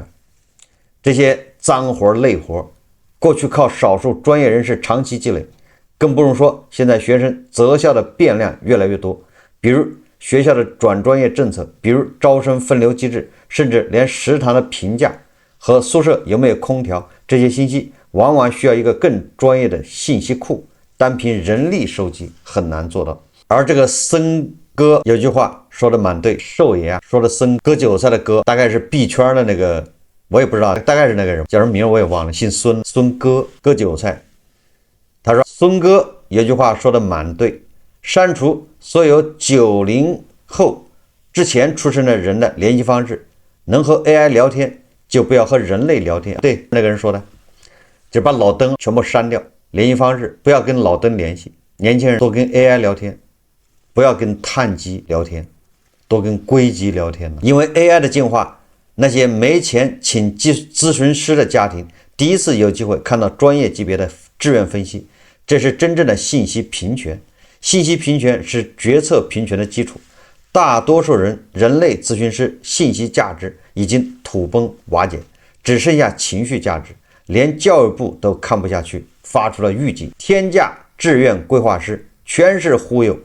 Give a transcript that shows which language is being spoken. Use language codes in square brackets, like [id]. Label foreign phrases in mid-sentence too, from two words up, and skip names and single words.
[zh] 這些髒活累活，過去靠少數專業人士長期積累，更不用說現在學生擇校的變量越來越多，比如學校的轉專業政策，比如招生分流機制，甚至連食堂的評價和宿舍有沒有空調，這些信息往往需要一個更專業的信息庫，單憑人力收集很難做到。而這個森哥有句話說的蠻對，壽爺啊說的森割韭菜的割，大概是幣圈的那個，我也不知道，大概是那個人叫什麼名我也忘了，姓孙，孙哥割韭菜。他说孙哥有句話說的蠻對，刪除所有90後之前出生的人的聯繫方式，能和 AI 聊天就不要和人類聊天。對，那個人說的，就把老登全部刪掉，聯繫方式不要跟老登聯繫，年輕人多跟 AI 聊天，不要跟碳基聊天，多跟硅基聊天。因為 AI 的进化，那些沒錢請諮詢師的家庭第一次有機會看到專業級別的志願分析，這是真正的信息平權。信息平權是決策平權的基礎。大多數人類諮詢師信息價值已經土崩瓦解，只剩下情緒價值，連教育部都看不下去，發出了預警：天價志願規劃師全是忽悠。